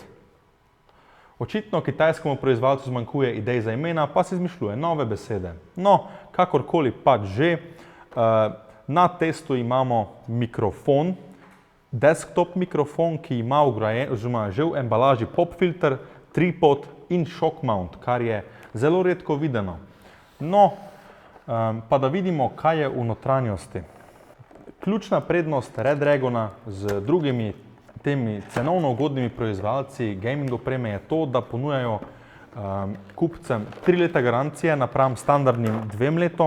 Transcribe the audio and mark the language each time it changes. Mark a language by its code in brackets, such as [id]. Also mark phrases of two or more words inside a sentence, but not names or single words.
[sl] Očitno kitajskemu proizvajalcu zmanjkuje idej za imena, pa si izmišljuje nove besede. No, kakorkoli pač že, na testu imamo mikrofon, desktop mikrofon, ki ima vgrajen, oziroma že v embalaži [en] pop filter, [sl] tripod in [en] shock mount, [sl] kar je zelo redko videno. No, pa da vidimo, kaj je v notranjosti. Ključna prednost Redragona z drugimi temi cenovno ugodnimi proizvajalci gaming opreme je to, da ponujajo kupcem 3 leta garancije napram standardnim 2 letom.